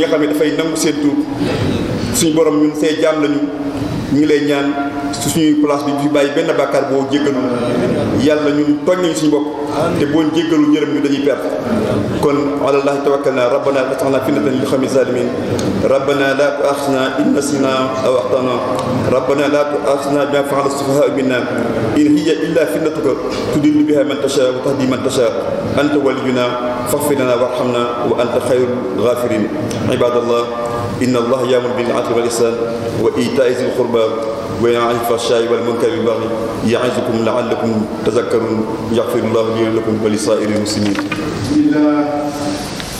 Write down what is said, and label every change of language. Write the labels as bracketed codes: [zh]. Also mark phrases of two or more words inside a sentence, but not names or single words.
[wo] nga xam ne dafay nangu seen tuub suñu borom ñun say jaam lañu ñu ngi lay ñaan su suñuy place bi fi bàyyi benn bàkkaar boo jéggalu yàlla ñun tooñ nañu suñu bopp te boo jéggalu yërëm ñu dañuy perte kon [ar] على الله توكلنا ربنا لا تجعلنا فتنة لل القوم الظالمين ربنا لا تؤاخذنا إن نسينا أو أخطأنا ربنا لا تؤاخذنا بما فعل السفهاء منا إن هي إلا فتنتك تضل بها من تشاء وتهدي من تشاء أنت ولينا فاغفر لنا وارحمنا وأنت خير الغافرين عباد الله إن الله يأمر بالعدل والإحسان وإيتاء ذي القربى وينهى عن الفحشاء والمنكر والبغي يعظكم لعلكم تذكرون يغفر الله لي ولكم ولسائر المسلمين.